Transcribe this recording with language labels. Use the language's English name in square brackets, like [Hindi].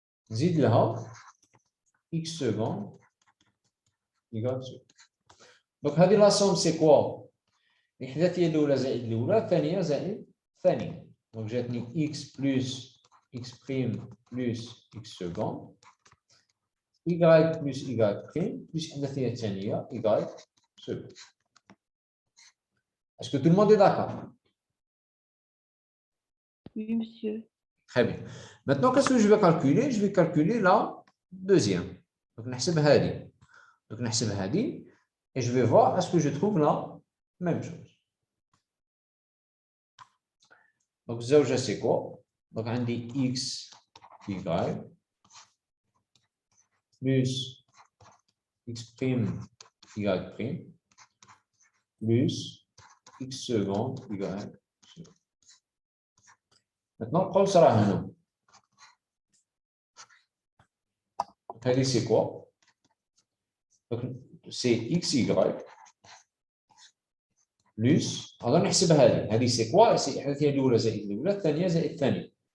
[Arabic] نزيد لها x second y second. [French] Donc, هذه la somme c'est quoi? [Arabic] الإحداثية الأولى زائد الأولى، الثانية زائد الثانية. [French] Donc, جاتني x plus x prime plus x second y plus y prime plus [Arabic] الإحداثية الثانية [French] y second. Est-ce que tout le monde est d'accord? Oui, monsieur. Très bien. Maintenant, qu'est-ce que je vais calculer? Je vais calculer la deuxième. [Arabic] Donc, نحسب هذه. [French] Donc, [Arabic] نحسب هذه [French] et je vais voir est-ce que je trouve la même chose. Donc, الزوجة c'est quoi? Donc, عندي x y plus x prime y prime plus x second y second. [Arabic] Maintenant, نقول صراحة هنا. [French] Donc, هذه c'est quoi? Donc, c'est xy plus [Arabic] هذا نحسب هذه [French] c'est quoi? [Arabic] c'est الإحداثية الأولى زائد الأولى، الثانية زائد الثانية.